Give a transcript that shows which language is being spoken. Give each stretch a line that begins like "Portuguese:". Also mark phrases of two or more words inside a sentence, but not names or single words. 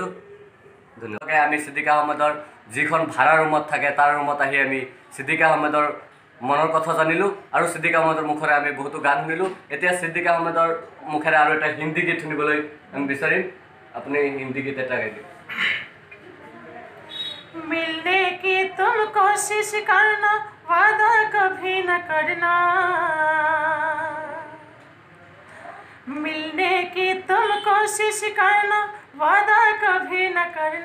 Assamese: ধন্যবাদ। আমি ছিদ্দিক আহমেদৰ যিখন ভাড়া ৰুমত থাকে তাৰ ৰুমত আহি আমি ছিদ্দিক আহমেদৰ মনৰ কথা জানিলোঁ, আৰু ছিদ্দিক আহমেদৰ মুখেৰে আমি বহুতো গান শুনিলোঁ। এতিয়া ছিদ্দিক আহমেদৰ মুখেৰে আৰু এটা হিন্দী গীত শুনিবলৈ আমি বিচাৰিম। আপুনি হিন্দী গীত এটা গাই দিয়ক।
Hindi: मिलने की तुम कोशिश करना, वादा कभी न करना। मिलने की तुम कोशिश करना, वादा कभी न करना।